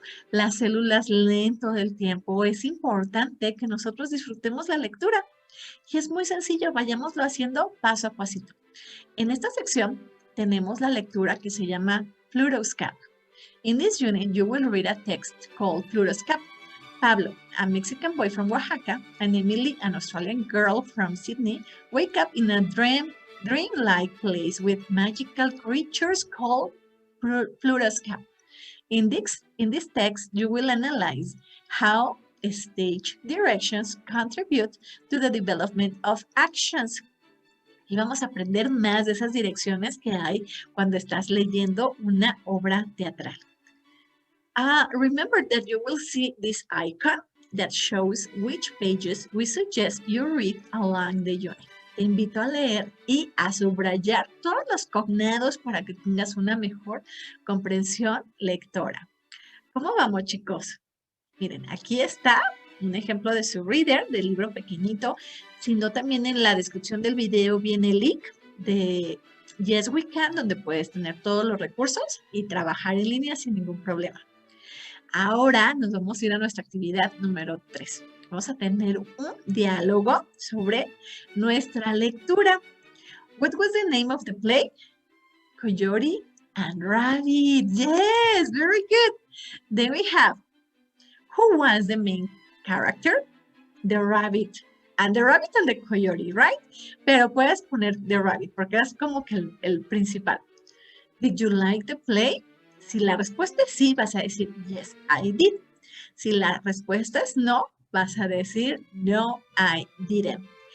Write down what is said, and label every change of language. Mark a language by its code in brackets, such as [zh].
[es] Las células leen todo el tiempo. Es importante que nosotros disfrutemos la lectura. Y es muy sencillo, vayámoslo haciendo paso a pasito. En esta sección tenemos la lectura que se llama Pluto's Cap. [en] In this unit, you will read a text called Pluto's Cap. Pablo, a Mexican boy from Oaxaca, and Emily, an Australian girl from Sydney, wake up in a dreamlike place with magical creatures called Pluto's Cap. In this text, you will analyze how stage directions contribute to the development of actions. [es] Y vamos a aprender más de esas direcciones que hay cuando estás leyendo una obra teatral. [en] Remember that you will see this icon that shows which pages we suggest you read along the unit. [es] Te invito a leer y a subrayar todos los cognados para que tengas una mejor comprensión lectora. ¿Cómo vamos, chicos? Miren, aquí está un ejemplo de su reader, del libro pequeñito. Si no, también en la descripción del video viene el link de Yes We Can, donde puedes tener todos los recursos y trabajar en línea sin ningún problema. Ahora nos vamos a ir a nuestra actividad número 3. Vamos a tener un diálogo sobre nuestra lectura. [en] What was the name of the play? Coyote and Rabbit. Yes, very good. Then we have Who was the main character? The rabbit. And the rabbit and the coyote, right? [es] Pero puedes poner [en] the rabbit [es] porque es como que el principal. [en] Did you like the play? [es] Si la respuesta es sí, vas a decir, [en] yes, I did. [es] Si la respuesta es no, vas a decir, [en] no, I didn't.